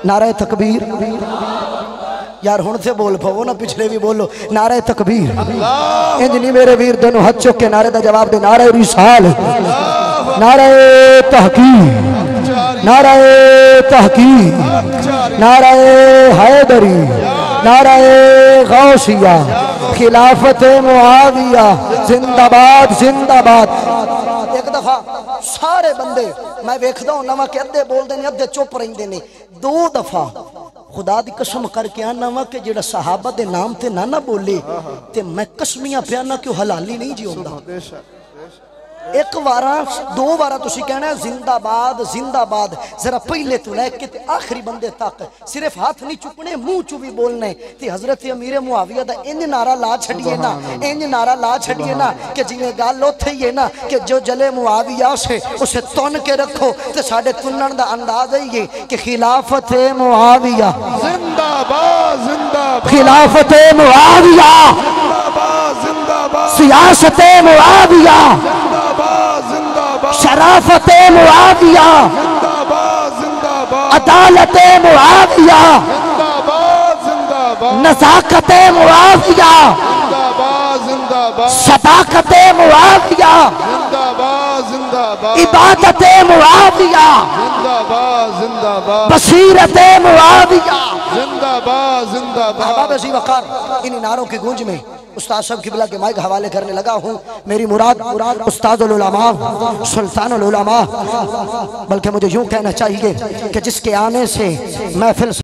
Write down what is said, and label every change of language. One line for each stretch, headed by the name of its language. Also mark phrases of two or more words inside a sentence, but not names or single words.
Punjabi: نعرہ تکبیر، یار ہون سے بول پاؤ نا، پچھلے بھی بولو نعرہ تکبیر، انجنی میرے ویر دونوں ہاتھ چک کے نعرہ دا جواب دے، نعرہ رسال، نعرہ تحقیق، نعرہ تحقیق، نعرہ حیدری، نعرہ غوثیہ،
Urdu: خلافت معاویہ، زندہ باد، زندہ باد۔
Punjabi: ایک دفعہ سارے بندے میں ویکھدا ہوں نواں کہ ادھے بول دینے ادھے چپ رہندے نے، دو دفعہ خدا دی قسم کر کے آنا وا کہ جڑا صحابہ دے نام تے نہ بولے تے میں قسمیاں پیانا کیوں حلالی نہیں جی ہوندا۔ ایک وارا دو وارا تسی کہنا ہے
Urdu: زندہ باد، زندہ باد،
Punjabi: ذرا پہلے تو لے کے آخری بندے تک صرف ہاتھ نہیں چکنے، منہ چو بھی بولنے تے حضرت امیر معاویہ دا انج نعرہ لا چھڑیے نا، انج نعرہ لا چھڑیے نا کہ جنہیں گال ہوتے ہی نا
Urdu: کہ جو جلے معاویہ سے اسے تن کے رکھو
Punjabi: تے ساڑھے تنن دا انداز ہے
Urdu: یہ کہ خلافت معاویہ، زندہ باد، زندہ باد، خلافت معاویہ، زندہ باد، زندہ باد، سیاست معاویہ، شرافت معاویہ، زندہ باد، زندہ باد، عدالت معاویہ، زندہ باد، زندہ باد، نزاکت معاویہ، زندہ باد، زندہ باد، صداقت معاویہ، زندہ باد، زندہ باد، عبادت معاویہ، زندہ باد، زندہ باد، بصیرت معاویہ۔ زندہ باد، زندہ باد۔ احباب عزیز وقار، انہی نعروں کی گونج میں استاد صاحب قبلہ کے مائک حوالے کرنے لگا ہوں۔ میری مراد استاد العلماء، سلطان العلماء، بلکہ مجھے یوں کہنا چاہیے کہ جس کے آنے سے محفل